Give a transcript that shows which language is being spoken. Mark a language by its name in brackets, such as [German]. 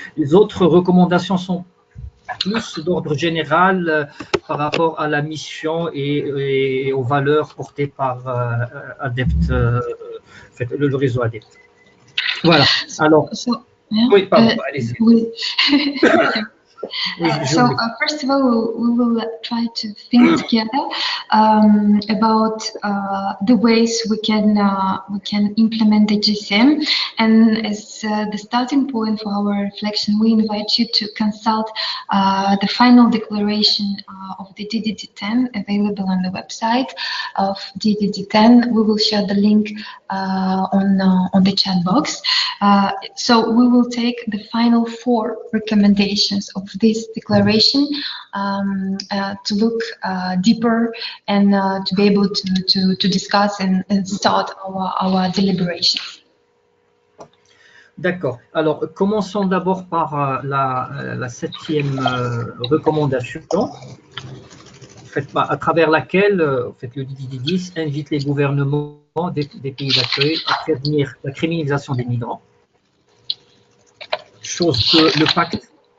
[French] Les autres recommandations sont plus d'ordre général par rapport à la mission et aux valeurs portées par Adept, le réseau Adept. Voilà. Alors, oui, pardon, allez-y. [English] So first of all, we will try to think together about the ways we can implement the GCM, and as the starting point for our reflection, we invite you to consult the final declaration of the DDD10 available on the website of DDD10. We will share the link on the chat box. So we will take the final 4 recommendations of this declaration to look deeper and to be able to discuss and start our deliberations. [French] D'accord. Alors, commençons d'abord par la 7e recommandation, en fait, à travers laquelle en fait, le DDD10 invite les gouvernements des pays d'accueil à prévenir la criminalisation des migrants, chose que le pacte